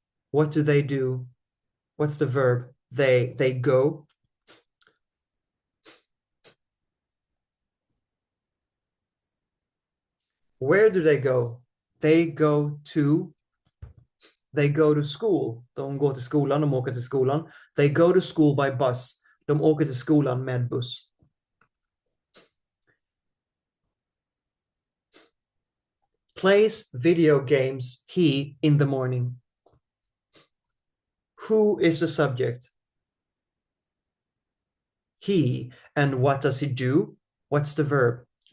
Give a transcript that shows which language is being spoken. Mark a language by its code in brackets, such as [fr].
[en] What do they do? What's the verb? They go. Where do they go? They go to They go to school. [sv] De går till skolan, de åker till skolan. [en] They go to school by bus. [sv] De åker till skolan med buss. [en] Plays video games he in the morning. Who is the subject? He. And what does he do? What's the verb?